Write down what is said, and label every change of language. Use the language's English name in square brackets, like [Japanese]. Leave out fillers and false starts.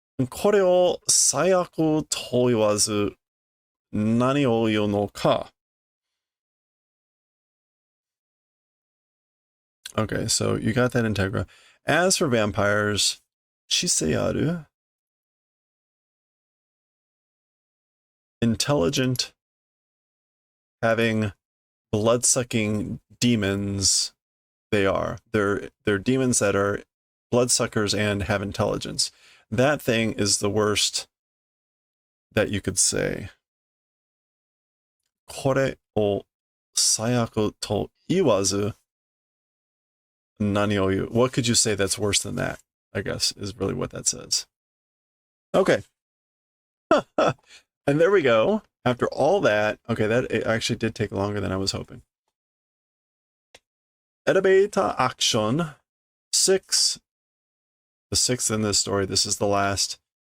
[Japanese] これを最悪と言わず何を言うのか? [English] Okay, so you got that, integra. As for vampires, chisearu, intelligent, having blood-sucking demons. They're demons that are bloodsuckers and have intelligence. That thing is the worst that you could say. [Japanese] これを最悪と言わず何を言う? [English] What could you say that's worse than that? I guess is really what that says. Okay. And there we go. After all that, okay, that it actually did take longer than I was hoping. Elevator action 6. The 6th in this story. This is the last.